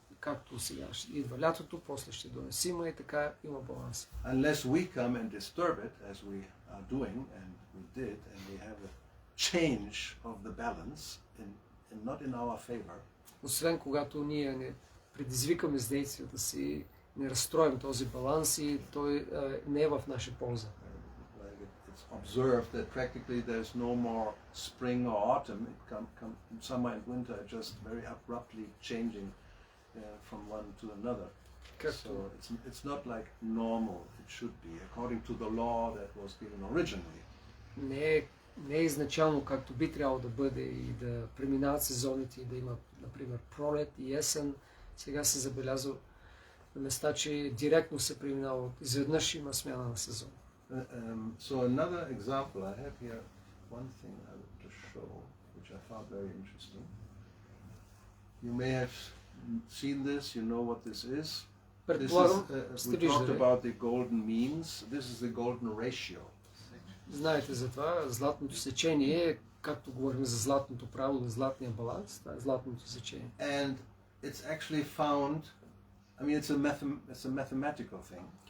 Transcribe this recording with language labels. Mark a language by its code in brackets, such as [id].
[bg] Както сега идва лятото, после ще дойде зима и така има баланс. [en] Unless we come and disturb it, as we are doing, and we did, and we have a change of the balance, and not in our favor. [bg] Освен когато ние не предизвикаме с действията си, не разстроим този баланс и той не е в наша полза. [en] It's observed that practically there's no more spring or autumn. Summer and winter are just very abruptly changing from one to another. So it's not like normal. It should be according to the law that was given originally. [bg] Не е изначално както би трябвало да бъде и да преминават сезоните и да има, например, пролет и есен. Сега се забелязва на места, че директно се преминава. Изведнъж има смяна на сезон. [en] So another example, I have here one thing I want to show, which I found very interesting. You may have seen this, you know what this is. We talked about the golden means. This is the golden ratio. [bg] Знаете за това, златното сечение, както говорим за златното правило, златния баланс, това е златното сечение. [en] And it's actually found, I mean it's a mathematical thing.